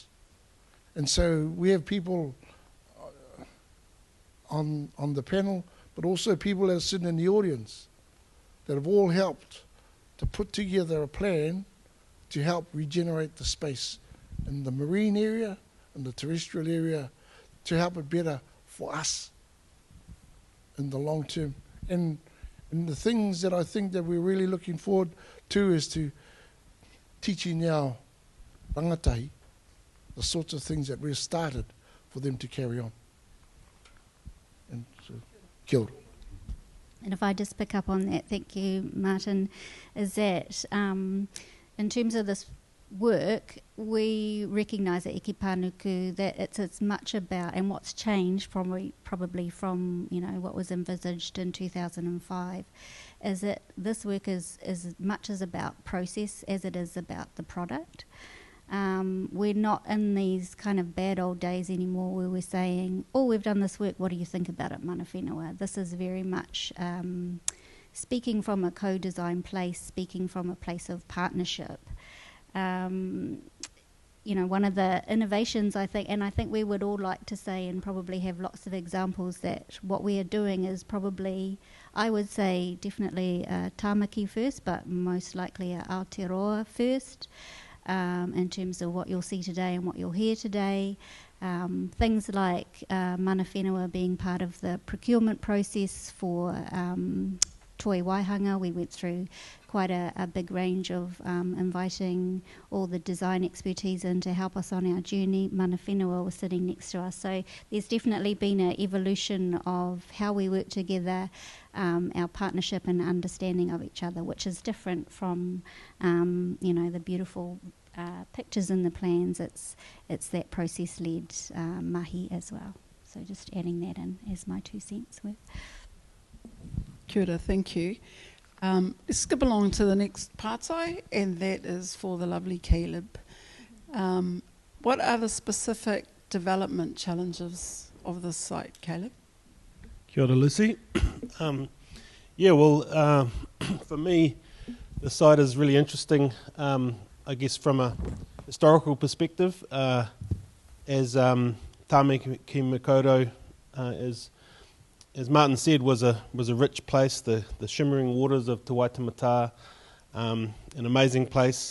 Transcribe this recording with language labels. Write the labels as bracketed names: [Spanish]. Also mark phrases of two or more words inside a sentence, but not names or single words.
[English] And so we have people on the panel, but also people that are sitting in the audience that have all helped to put together a plan to help regenerate the space in the marine area and the terrestrial area to help it better for us in the long term. And the things that I think that we're really looking forward to is to teaching our rangatahi the sorts of things that we've started for them to carry on. And so, [Māori] kia ora. [English] And if I just pick up on that, thank you, Martin, is that in terms of this work, we recognise at Eke Panuku that it's as much about, and what's changed probably from what was envisaged in 2005, is that this work is as much as about process as it is about the product. We're not in these kind of bad old days anymore where we're saying, oh, we've done this work, what do you think about it, [Māori] mana whenua? [English] This is very much speaking from a co-design place, speaking from a place of partnership. One of the innovations, I think we would all like to say and probably have lots of examples that what we are doing is probably, I would say, definitely Tāmaki first, but most likely Aotearoa first. In terms of what you'll see today and what you'll hear today. Things like [Māori] mana whenua [English] being part of the procurement process for Toi Waihanga. We went through quite a big range of inviting all the design expertise in to help us on our journey. [Māori] Mana whenua [English] was sitting next to us. So there's definitely been an evolution of how we work together, our partnership and understanding of each other, which is different from the beautiful pictures in the plans. It's that process-led mahi as well. So just adding that in as my 2 cents worth. [Māori] Kia ora, [English] thank you. Let's skip along to the next pātai, and that is for the lovely Caleb. What are the specific development challenges of this site, Caleb? [Māori] Kia ora, Lucy. [English] For me, the site is really interesting, I guess from a historical perspective, as Tāmaki Makaurau, as Martin said, was a rich place, the shimmering waters of Te Waitemata, an amazing place.